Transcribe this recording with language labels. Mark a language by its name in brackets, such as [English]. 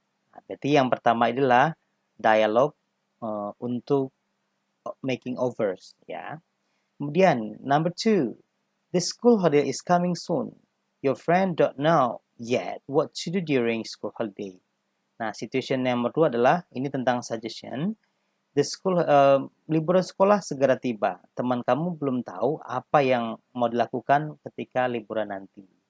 [Indonesian] Nah, berarti yang pertama adalah dialog untuk making overs, ya. [English] Kemudian number two, the school holiday is coming soon. Your friend don't know yet what to do during school holiday. [Indonesian] Nah, situation yang kedua adalah ini tentang suggestion. Liburan sekolah segera tiba. Teman kamu belum tahu apa yang mau dilakukan ketika liburan nanti.